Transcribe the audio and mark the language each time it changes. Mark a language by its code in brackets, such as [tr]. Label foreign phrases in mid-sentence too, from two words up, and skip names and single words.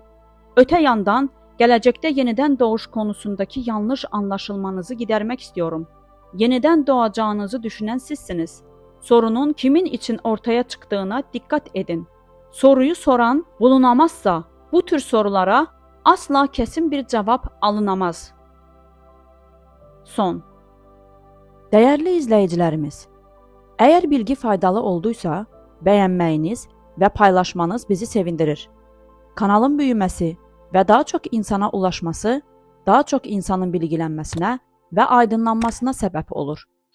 [tr] Öte yandan gelecekte yeniden doğuş konusundaki yanlış anlaşılmanızı gidermek istiyorum. Yeniden doğacağınızı düşünen sizsiniz. Sorunun kimin için ortaya çıktığına dikkat edin. Soruyu soran bulunamazsa bu tür sorulara asla kesin bir cevap alınamaz. Son. [az] Dəyərli izləyicilərimiz, əgər bilgi faydalı olduysa, bəyənməyiniz və paylaşmanız bizi sevindirir. Kanalın böyüməsi və daha çox insana ulaşması, daha çox insanın bilgilənməsinə və aydınlanmasına səbəb olur.